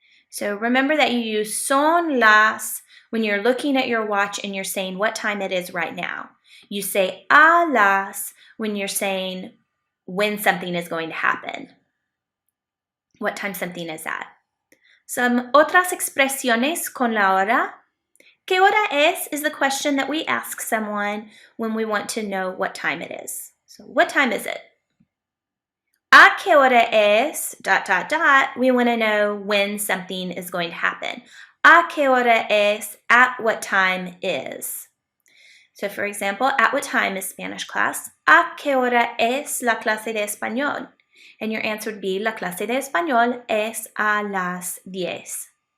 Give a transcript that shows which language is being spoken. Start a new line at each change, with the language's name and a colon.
English: So remember that you use son las when you're looking at your watch and you're saying what time it is right now. You say a las when you're saying when something is going to happen, what time something is at. Some
Spanish: otras expresiones con la hora. ¿Qué hora es?
English: Is the question that we ask someone when we want to know what time it is. So what time is it?
Spanish: ¿A qué hora es?
English: ... We want to know when something is going to happen.
Spanish: ¿A qué hora es?
English: At what time is. So for example, at what time is Spanish class?
Spanish: ¿A qué hora es la clase de español?
English: And your answer would be,
Spanish: la clase de español es a las 10.